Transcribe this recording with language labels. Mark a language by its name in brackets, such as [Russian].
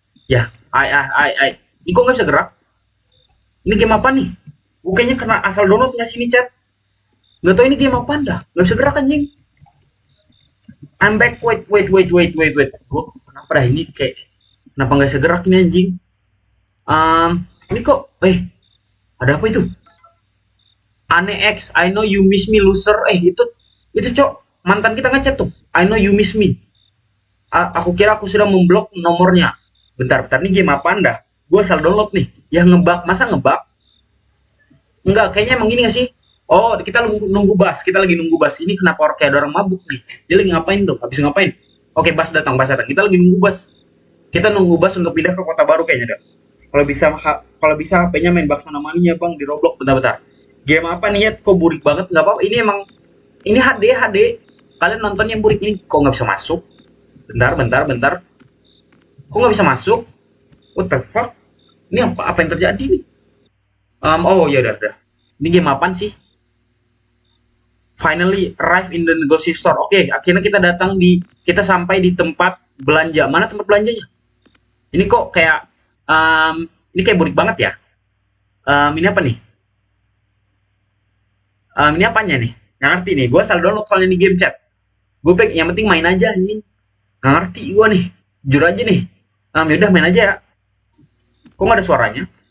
[Indonesian] Ya, Ini kok nggak bisa gerak? Ini game apa nih? Gue kayaknya kena asal download nggak sini chat. Nggak tahu ini game apa dah. Nggak bisa gerak anjing. [English] I'm back. Wait. [Indonesian] Gue kenapa dah ini kayak... Kenapa nggak bisa gerak ini anjing? Ini kok, ada apa itu? [English] Ane X, I know you miss me loser. [Indonesian] Itu cok, mantan kita ngechat tuh. [English] I know you miss me. [Indonesian] Aku kira aku sudah memblok nomornya. Bentar, ini game apa anda? Gue asal download nih. Ya ngebug, masa ngebug? Enggak, kayaknya emang gini gak sih? Oh, kita nunggu bus. Kita lagi nunggu bus. Ini kenapa kayak ada orang mabuk nih? Dia lagi ngapain tuh? Habis ngapain? Oke, bus datang. Kita lagi nunggu bus. Kita nunggu bus untuk pindah ke kota baru kayaknya deh. Kalau bisa HP-nya main Baksana Mania bang di Roblox. Bentar. Game apa nih ya? Kok burik banget? Nggak apa-apa. Ini HD. Kalian nonton yang burik ini kok nggak bisa masuk? Bentar. Kok nggak bisa masuk? [English] What the fuck? [Indonesian] Ini apa yang terjadi nih? Oh ya udah. Ini game apaan sih? [English] Finally arrive in the grocery store. [Indonesian] Oke, akhirnya kita sampai di tempat belanja. Mana tempat belanjanya? Ini kok kayak ini kayak burik banget ya. Ini apa nih? Ini apanya nih? Nggak ngerti nih. Gue asal download soalnya di game chat. Yang penting main aja ini. Nggak ngerti gue nih. Jujur aja nih. Yaudah main aja ya. Kok nggak ada suaranya?